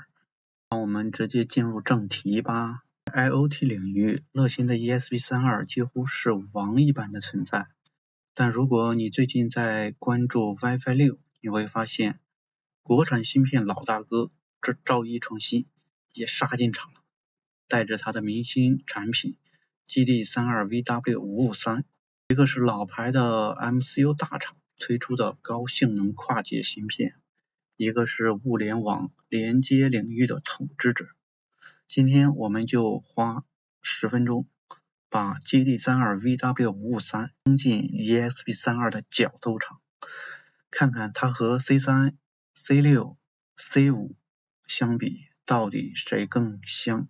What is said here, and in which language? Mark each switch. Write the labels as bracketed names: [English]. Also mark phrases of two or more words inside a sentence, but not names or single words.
[Chinese] 讓我們直接進入正題吧。IoT 領域，樂新的 ESP32幾乎是王一般的存在。但如果你最近在關注 WiFi 6，你會發現國產芯片老大哥這兆易創新也殺進場了，帶着他的明星產品 GD32VW553。一個是老牌的 MCU 大廠推出的高性能跨界芯片，一個是物聯網連接領域的統治者。今天我們就花10分鐘把 GD32VW553 扔進 ESP32 的角斗場，看看它和 C3、C6、C5 相比到底誰更香。